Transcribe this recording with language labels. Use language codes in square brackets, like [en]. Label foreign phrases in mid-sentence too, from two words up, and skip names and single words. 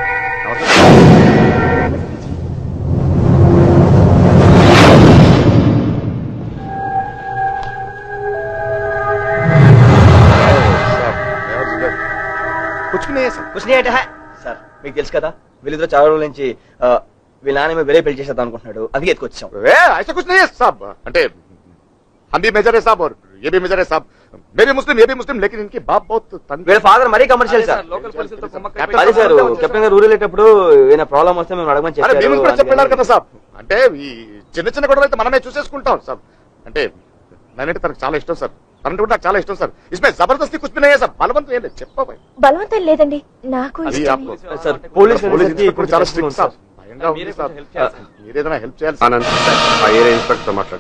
[te] సార్ మీకు తెలుసు కదా వీళ్ళిద్దరు చాలా రోజుల నుంచి వీళ్ళ నాన్న వేరే పెళ్లి చేసేద్దాం అనుకుంటున్నాడు. అందుకే ఎత్తుకొచ్చాం. [hi] ऐसा कुछ नहीं है साहब. అంటే हम भी मेजर है साहब और ये भी मेजर है साहब. मैं भी मुस्लिम ये भी मुस्लिम लेकिन इनके बाप बहुत [te] వీళ్ళ ఫాదర్ మరీ కమర్షియల్ సార్. అదే సార్ కెప్టెన్ గారు ఊరు వెళ్ళేటప్పుడు ఏమైనా ప్రాబ్లం వస్తే మేము అడగమని అరే మేము కూడా చెప్పారు. చెప్పారు కదా సాబ్. అంటే ఈ చిన్న చిన్న గొడవలు అయితే మనమే చూసేసుకుంటాం సాబ్. అంటే నేనంటే తనకు చాలా ఇష్టం సార్. తనంటే కూడా నాకు చాలా ఇష్టం సార్. [hi] इसमें जबरदस्ती कुछ भी नहीं है సార్. [te] బలవంతం ఏం లేదు. చెప్పాయి బలవంతం లేదండి, నాకు ఇష్టం. సార్ పోలీస్ ఇప్పుడు చాలా స్ట్రిక్ట్ సార్. భయంగా ఉంది సార్. మీరేదైనా హెల్ప్ చేయాలి. ఆనంద్ ఆ ఏరియా ఇన్స్పెక్టర్ తో మాట్లాడు.